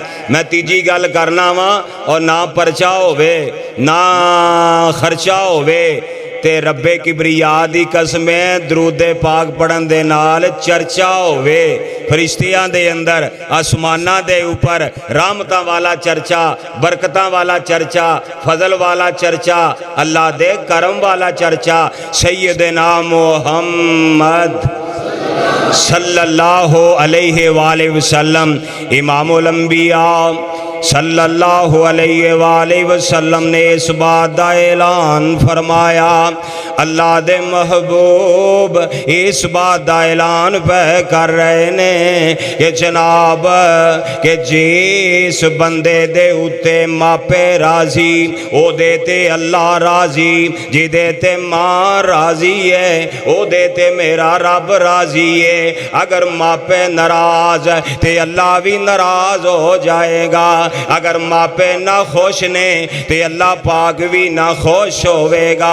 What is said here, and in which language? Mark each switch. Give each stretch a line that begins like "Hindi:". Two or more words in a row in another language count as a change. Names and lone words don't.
Punjabi: میں تیجی گل کرنا واں اور نا پرچہ ہووے نا خرچہ ہووے تے ربِ کبریا دی قسم درودِ پاک پڑھن دے نال چرچا ہووے، فرشتیاں دے اندر اسماناں دے اوپر رحمتاں والا چرچا، برکتاں والا چرچا، فضل والا چرچا، اللہ دے کرم والا چرچا.
Urdu: سیدنا محمد
Arabic: صلى الله عليه وسلم إمام الأنبياء صلى الله عليه وسلم
Urdu: نے اس بات کا اعلان فرمایا.
Punjabi: اللہ دے محبوب
Urdu: اس بات کا اعلان
Punjabi: پے کر رہے نیں کہ جناب کے جس بندے دے اتے ماپے راضی اوہدے تے اللہ راضی، جہدے تے ماں راضی ہے اوہدے تے میرا رب راضی ہے. اگر ماپے ناراض تے اللہ بھی ناراض ہو جائے گا، اگر ماپے نا خوش نیں تے اللہ پاک بھی نا خوش ہووے گا.